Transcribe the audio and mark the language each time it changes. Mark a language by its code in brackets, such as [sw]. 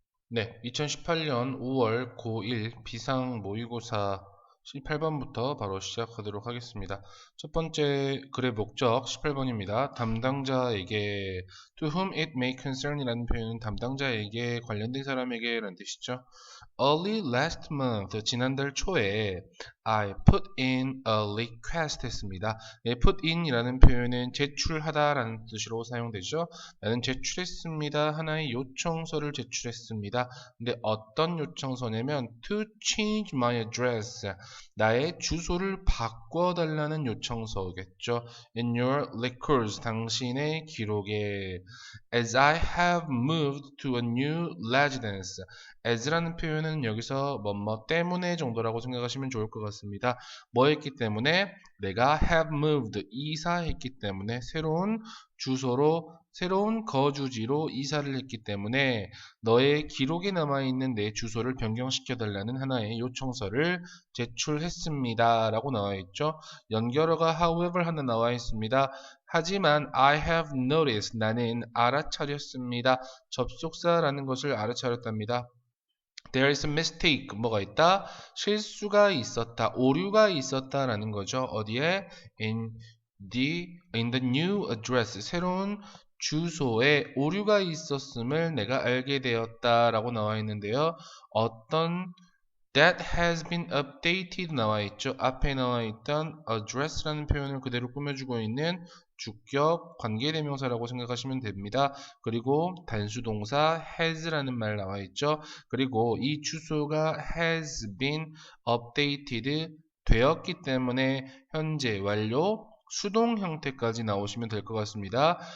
[ko] 네, 2018년 5월 고1 비상 모의고사 18번부터 바로 시작하도록 하겠습니다. 첫 번째 글의 목적 18번입니다. 담당자에게 [en] to whom it may concern [ko] 이라는 표현은 담당자에게 관련된 사람에게 라는 뜻이죠. [en] Early last month, [ko] 지난달 초에 [en] I put in a request [ko] 했습니다. 네, put in 이라는 표현은 제출하다 라는 뜻으로 사용되죠. 나는 제출했습니다. 하나의 요청서를 제출했습니다. 근데 어떤 요청서냐면 [en] to change my address, [ko] 나의 주소를 바꿔달라는 요청서겠죠. [en] In your records, [ko] 당신의 기록에 [en] as I have moved to a new residence, [ko] as라는 표현은 여기서 뭐뭐 때문에 정도라고 생각하시면 좋을 것 같습니다. 뭐 했기 때문에? 내가 have moved, 이사했기 때문에 새로운 주소로 새로운 거주지로 이사를 했기 때문에 너의 기록에 남아있는 내 주소를 변경시켜 달라는 하나의 요청서를 제출했습니다 라고 나와 있죠. 연결어가 however 하나 나와 있습니다. 하지만 [en] I have noticed, [ko] 나는 알아차렸습니다. 접속사라는 것을 알아차렸답니다. [en] There is a mistake, [ko] 뭐가 있다? 실수가 있었다, 오류가 있었다라는 거죠. 어디에? [en] in the new address, [ko] 새로운 주소에 오류가 있었음을 내가 알게 되었다라고 나와 있는데요. 어떤 [en] that has been updated [ko] 나와 있죠. 앞에 나와 있던 address라는 표현을 그대로 꾸며주고 있는 주격 관계대명사라고 생각하시면 됩니다. 그리고 단수동사 has라는 말 나와 있죠. 그리고 이 주소가 [en] has been updated [ko] 되었기 때문에 현재 완료 수동 형태까지 나오시면 될 것 같습니다.